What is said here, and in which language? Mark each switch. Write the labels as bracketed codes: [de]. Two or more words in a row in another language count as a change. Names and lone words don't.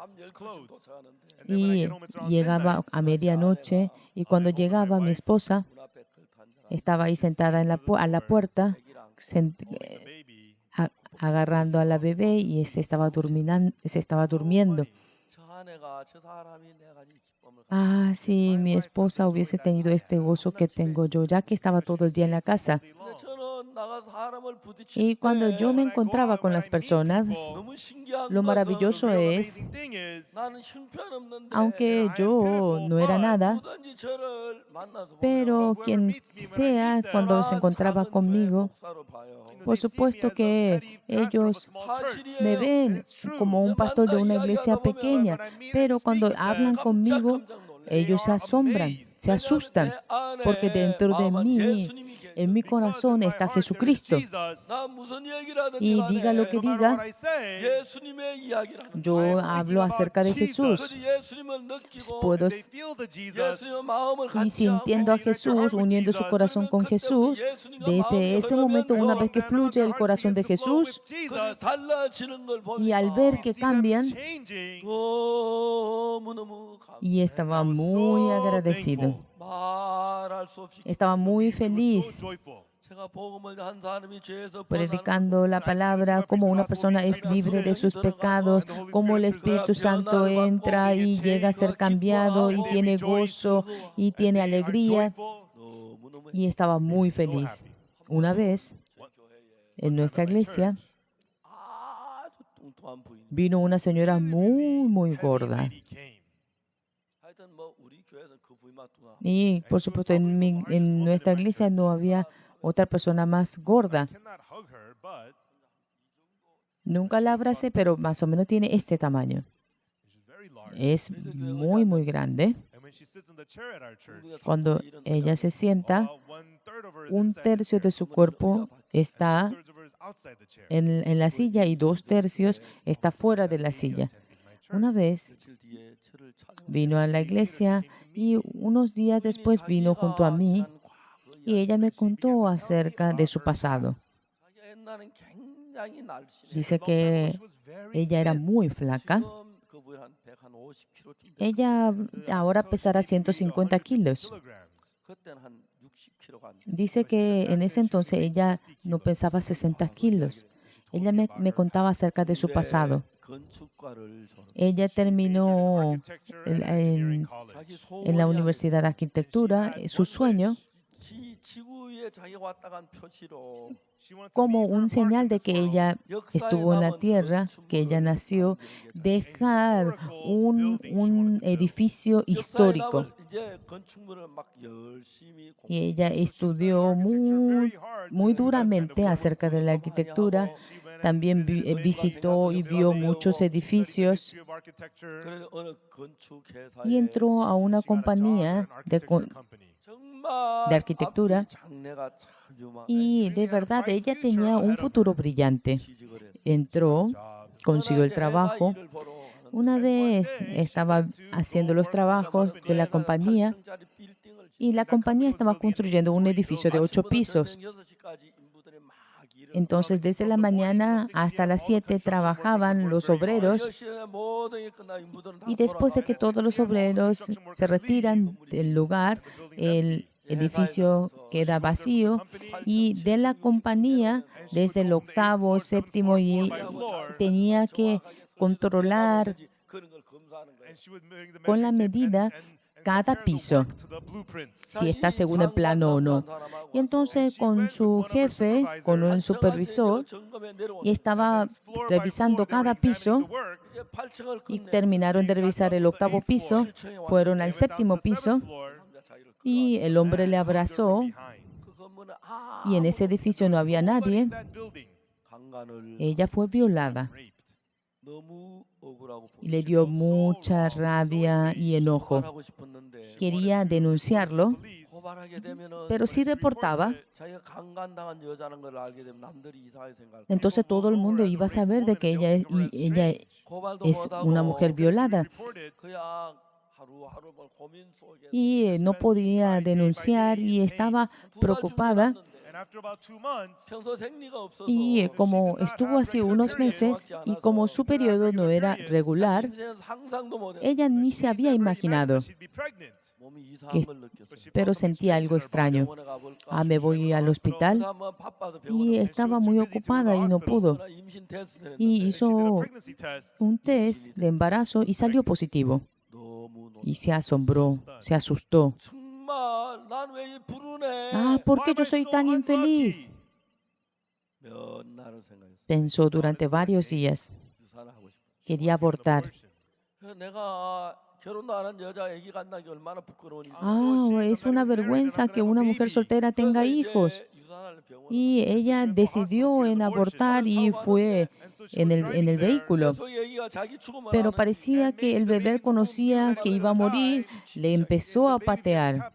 [es] Y llegaba a medianoche y cuando llegaba mi esposa estaba ahí sentada a la puerta agarrando a la bebé y se estaba durmiendo. Ah, si mi esposa hubiese tenido este gozo que tengo yo, ya que estaba todo el día en la casa. [ko] 근데 저는 나가서 사람을 [es] Y [ko] 부딪힐 [es] cuando yo [ko] 때 [es] me encontraba con las personas, [ko] 너무 신기한 [es] lo [ko] 것은 [es] maravilloso es, [ko] 나는 나는 형편없는데 [es] aunque yo no era nada, [ko] 누구든지 저를 만나서 [es] pero [ko] 보면 [es] quien sea cuando se [ko] 저는 [es] encontraba [ko] 작은 교회 [es] conmigo, [ko] 목사로 봐요. [es] por supuesto que ellos me ven como un pastor de una iglesia pequeña, pero cuando hablan conmigo, ellos se asombran, se asustan, porque dentro de mí, en mi corazón está Jesucristo. [ko] 나 무슨 얘기를 하든지 [es] Y diga lo que diga, [ko] 예수님의 이야기를 하는 [es] yo hablo acerca de Jesús. [ko] 예수님을 느끼고 [es] Puedo [ko] 예수님의 마음을 [es] y [ko] 같이 [es] sintiendo a Jesús, uniendo su corazón con Jesús, desde ese momento, una vez que fluye el corazón de Jesús, [ko] 달라지는 걸 [es] y al ver que cambian, [ko] 너무너무 [es] y estaba muy agradecido, [ko] 말할 수 없이 [es] estaba muy feliz, [ko] 제가 복음을 한 사람이 죄에서 [es] predicando la palabra, como una persona es libre de sus pecados, como el Espíritu Santo entra y llega a ser cambiado y tiene gozo y tiene alegría, [ko] 너무너무 [es] y estaba muy feliz. Una vez, en nuestra iglesia, [ko] 아주 뚱뚱한 부인. [es] vino una señora muy gorda. [ko] 하여튼 뭐 우리 교회에서 그 부인만 뚱뚱한. [es] Y por supuesto, en nuestra iglesia no había otra persona más gorda. Nunca la abracé, pero más o menos tiene este tamaño. Es muy grande. Cuando ella se sienta, un tercio de su cuerpo está en la silla y 2/3 está fuera de la silla. Una vez [ko] 며칠 뒤에 저를 찾아 [es] vino a la iglesia y unos días después vino junto a mí y ella me contó acerca de su pasado. [ko] 자기가 옛날엔 굉장히 날씬해. [es] Dice que ella era muy flaca. [ko] 지금 그 부인 한 150kg쯤. [es] Ella ahora pesará 150 kilos. [ko] 그때는 한 60kg가 안 돼. [es] Dice que en ese entonces ella no pesaba 60 kilos. Ella me contaba acerca de su pasado. [ko] 건축과를 졸업. [es] Ella terminó en [ko] 자기 [es] la [ko] 소원이 [es] Universidad de Arquitectura. Su sueño, [ko] 지구에 자기가 왔다 간 표시로 [es] como un señal de que ella estuvo en la tierra, que ella nació, dejar un edificio histórico. [ko] 이제 건축물을 막 열심히 [es] Y ella estudió muy duramente acerca de la arquitectura. También visitó y vio muchos edificios [ko] 그래서 어느 건축회사에 [es] y entró a una compañía [ko] 정말 [es] de arquitectura. [ko] 앞이 장래가 참 유망. [es] Y de verdad ella tenía un futuro brillante. [ko] 취직을 했어. [es] Entró, consiguió el trabajo. [ko] 일을 보러 하는데 [es] Una vez estaba haciendo los trabajos de la compañía [ko] 8층짜리 빌딩을 [es] y la compañía estaba construyendo un edificio de 8 pisos. [ko] 저녁 6시까지 인부들이 막 일을 [es] Entonces, desde la mañana hasta las 7 trabajaban los obreros [ko] 10시에 모든 게 끝나 인부들은 다 [es] y después de que todos los obreros se retiran del lugar, el edificio queda vacío y de la compañía, desde el 8º, 7º, y tenía que controlar [ko] 그런 걸 검사하는 거예요. [es] con la medida cada piso, si está según el plano o no. Y entonces con su jefe, con un supervisor, y estaba revisando cada piso [ko] 이제 8층을 [es] y terminaron de revisar el 8º piso, fueron al 7º piso y el hombre le abrazó [ko] 그 건물은 아 [es] y en ese edificio no había nadie. [ko] 강간을 [es] Ella fue violada [ko] 너무 억울하고 [es] y le dio mucha rabia y enojo. [ko] 고발하고 싶었는데 [es] Quería denunciarlo, [ko] 고발하게 되면은 [es] pero si reportaba, [ko] 자기가 강간당한 여자는 걸 알게 되면 남들이 이상하게 생각할 거예요. [es] entonces todo el mundo iba a saber de que ella [ko] 고발도 [es] es [ko] 못하고 [es] una mujer violada. [ko] 그냥 하루하루 뭐 고민 속에 [es] Y no podía denunciar y estaba preocupada. [ko] 평소 생리가 없어서 [es] Y como estuvo así unos meses y como su periodo no era regular, [ko] 인생에서 상상도 못했어. [es] ella ni se había imaginado, [ko] 몸이 이상한 걸 느꼈어. [es] pero sentía algo extraño. [ko] 병원에 가볼까? [es] Ah, me voy al hospital [ko] 한번 바빠서 [es] y [ko] 병원에 [es] estaba muy ocupada y no pudo. [ko] 임신 테스트를 [es] Y [ko] 했는데 [es] hizo un test de embarazo y salió positivo. y se asombró, se asustó. [ko] 정말 난 왜 부르네? [es] Ah, ¿por qué yo soy tan infeliz? [ko] 몇 날을 생각했어. [es] Pensó durante varios días. [ko] 유산을 하고 싶어. [es] Quería abortar. [ko] 내가 결혼도 안 한 여자 아기가 안 나기 얼마나 부끄러운 일이야. [es] Es una vergüenza que una mujer soltera tenga hijos. Y ella decidió en abortar y fue en el vehículo. Pero parecía que el bebé conocía que iba a morir, le empezó a patear.